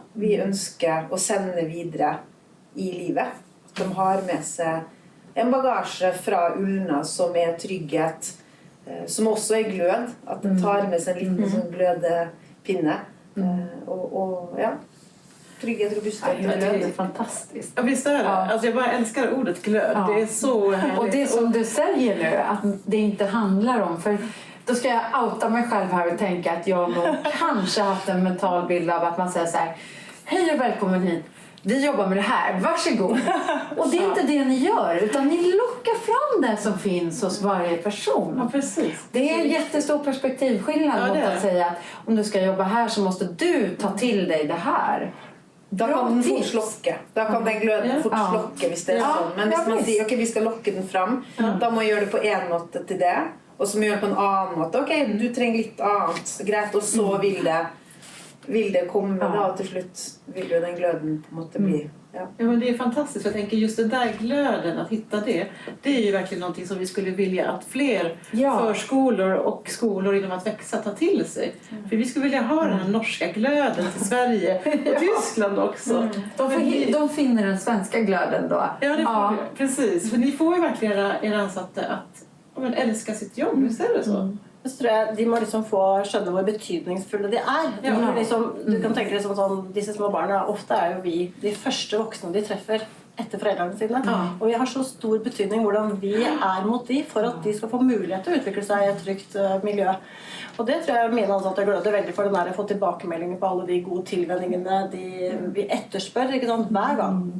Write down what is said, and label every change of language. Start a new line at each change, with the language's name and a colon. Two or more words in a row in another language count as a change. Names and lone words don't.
Norwegian: Vi ønsker å sende videre i livet. De har med seg en bagasje fra Ulna som er trygghet, som også er glød. At de tar med seg en liten sånn glødepinne. Og ja, trygghet, robusthet Ja, og
Swedish: det är glöd. fantastiskt. Ja, visst är det. Ja. Alltså jag bara älskar ordet glöd. Ja. Det är så härligt. Och det som du säger nu, att det inte handlar om, för då ska jag outa mig själv här och tänka att jag nog kanske haft en mental bild av att man säger så här: hej och välkommen hit, vi jobbar med det här, varsågod. Och det är inte det ni gör, utan ni lockar fram det som finns hos varje person. Ja, precis. Det är en jättestor perspektivskillnad mot att säga att om du ska jobba här så måste du ta till dig det här.
Norwegian: Da
Swedish: Bra
Norwegian: kan den fort
Swedish: tips.
Norwegian: slokke. Da kan den gløden fort Ja. slokke hvis det er Ja. sånn. Men hvis Ja, man
Swedish: visst.
Norwegian: sier ok, vi skal lokke den fram, da må jeg gjøre det på en måte til det, og så må jeg gjøre det på en annen måte. Ok, du trenger litt annet. Greit, og så vil det komme da, og til slutt vil jo den gløden på en måte bli. Ja. Ja,
Swedish: men det är fantastiskt. Jag tänker just den där glöden, att hitta det. Det är ju verkligen någonting som vi skulle vilja att fler förskolor och skolor inom att växa tar till sig. För vi skulle vilja ha den här norska glöden till Sverige och Tyskland också.
Norwegian: De finner den svenska glöden då.
Swedish: Ja, det får vi. Precis. För ni får ju verkligen er ansatte att älska sitt jobb. Visst är det så?
Norwegian: Så tror jeg de må liksom få skjønne hvor betydningsfulle de er. Ja. Liksom, du kan tenke liksom sånn, disse små barna, ofte er jo vi de første voksne de treffer etter foreldrene sine. Og vi har så stor betydning hvordan vi er mot de for at de skal få mulighet til å utvikle seg i et trygt miljø. Og det tror jeg mine ansatte gløder veldig for, den der å få tilbakemeldinger på alle de gode tilvenningene vi etterspør, ikke sant, hver gang.